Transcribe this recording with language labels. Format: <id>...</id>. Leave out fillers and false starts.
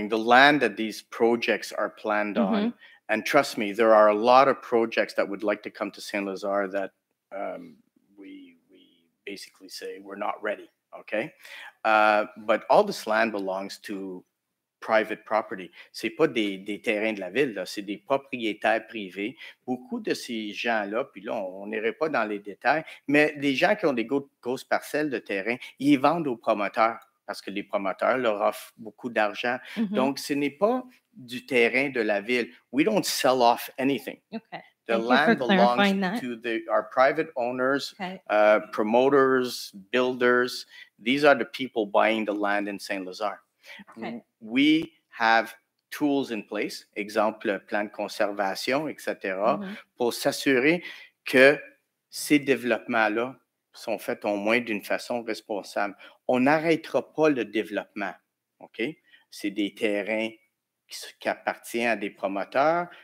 <en>something. The land that these projects are planned on, and trust me, there are a lot of projects that would like to come to Saint-Lazare that we basically say we're not ready. Okay, but all this land belongs to private property.</en> <fr>C'est pas des terrains de la ville, là, c'est des propriétaires privés. Beaucoup de ces gens-là, puis là, on n'irait pas dans les détails, mais les gens qui ont des grosses parcelles de terrain, ils vendent aux promoteurs parce que les promoteurs leur offrent beaucoup d'argent. Donc, ce n'est pas du terrain de la ville.</fr> <en>We don't sell off anything. Okay. The Thank you land for clarifying belongs that. to our private owners, Okay. Promoters, builders. These are the people buying the land in Saint-Lazare. Okay. We have tools in place,</en> <fr>exemple, plan de conservation, etc., pour s'assurer que ces développements-là sont faits au moins d'une façon responsable. On n'arrêtera pas le développement, OK? C'est des terrains qui appartiennent à des promoteurs.</fr>